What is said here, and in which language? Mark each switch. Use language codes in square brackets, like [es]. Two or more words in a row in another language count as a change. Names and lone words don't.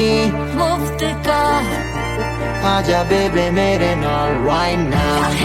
[hi] मुफ्त का [pa] ਆਜਾ baby ਮੇਰੇ ਨਾਲ [en] right now.